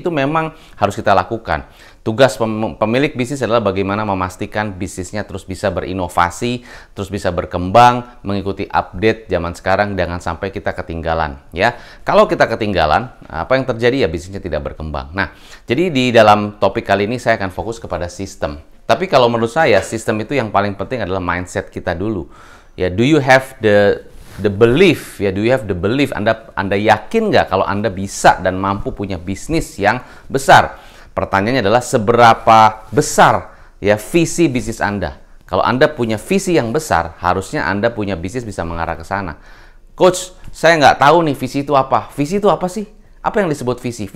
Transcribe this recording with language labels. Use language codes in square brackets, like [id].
[id] Itu memang harus kita lakukan. Tugas pemilik bisnis adalah bagaimana memastikan bisnisnya terus bisa berinovasi, terus bisa berkembang, mengikuti update zaman sekarang, jangan sampai kita ketinggalan. Ya, kalau kita ketinggalan, apa yang terjadi ya bisnisnya tidak berkembang. Nah, jadi di dalam topik kali ini saya akan fokus kepada sistem. Tapi kalau menurut saya, sistem itu yang paling penting adalah mindset kita dulu. [en] Ya, do you have the belief? Ya, do you have the belief? [id] Anda yakin nggak kalau Anda bisa dan mampu punya bisnis yang besar? Pertanyaannya adalah seberapa besar ya visi bisnis Anda? Kalau Anda punya visi yang besar, harusnya Anda punya bisnis bisa mengarah ke sana. Coach, saya nggak tahu nih visi itu apa. Visi itu apa sih? Apa yang disebut visi?